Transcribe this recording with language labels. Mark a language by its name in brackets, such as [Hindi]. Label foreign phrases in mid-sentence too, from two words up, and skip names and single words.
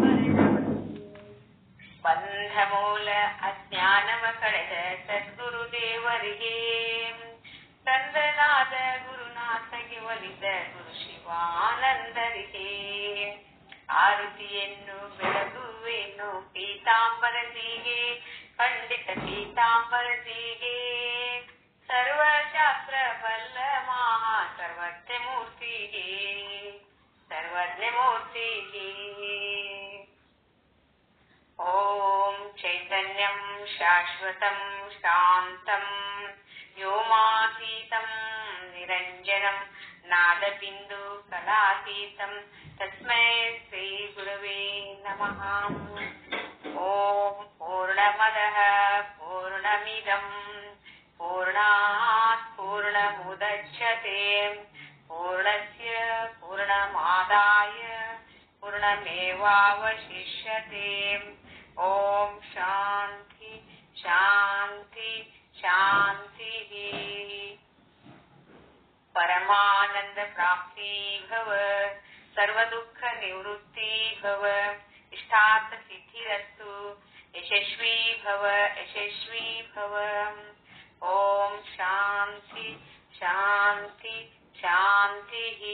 [Kannada] ಬಂಧ ಮೂಲ ಅಜ್ಞಾನವ ಕಳೆದ ಸದ್ಗುರು ದೇವರಿಗೆ, ಚಂದ್ರನಾದ ಗುರುನಾಥಗೆ ಒಲಿದ ಗುರು ಶಿವಾನಂದರಿಗೆ, ಆರುತಿಯನ್ನು ಬೆಳಗುವೇನು ಪೀತಾಂಬರಜಿಗೆ, ಪಂಡಿತ ಪೀತಾಂಬರಜಿಗೆ, ಸರ್ವಶಾಸ್ತ್ರ ಬಲ್ಲ ಮಹಾ ಸರ್ವಜ್ಞ ಮೂರ್ತಿಗೆ, ಸರ್ವಜ್ಞ ಮೂರ್ತಿಗೆ. [Sanskrit] ಓಂ ಚೈತನ್ಯಂ ಶಾಶ್ವತಂ ಶಾಂತಂ ವ್ಯೋಮಾತೀತಂ ನಿರಂಜನಂ ನಾದಬಿಂದು ಕಲಾತೀತಂ ತಸ್ಮೈ ಶ್ರೀ ಗುರವೇ ನಮಃ. ಓಂ ಪೂರ್ಣಮದಃ ಪೂರ್ಣಮಿದಂ ಪೂರ್ಣಾತ್ ಪೂರ್ಣಮುದಚ್ಯತೆ ಪೂರ್ಣಸ್ಯ ಪೂರ್ಣಮಾದಾಯ ಪೂರ್ಣಮೇವಾವಶಿಷ್ಯತೆ. ಓಂ ಶಾಂತಿ ಶಾಂತಿ ಶಾಂತಿ. ಪರಮಾನಂದ ಪ್ರಾಪ್ತಿ ಭವ, ಸರ್ವ ದುಃಖ ನಿವೃತ್ತಿ ಭವ, ಇಷ್ಟಾರ್ಥ ಸಿದ್ಧಿರಸ್ತು, ಯಶಸ್ವಿ ಭವ ಯಶಸ್ವಿ ಭವ. ಓಂ ಶಾಂತಿ ಶಾಂತಿ ಶಾಂತಿ.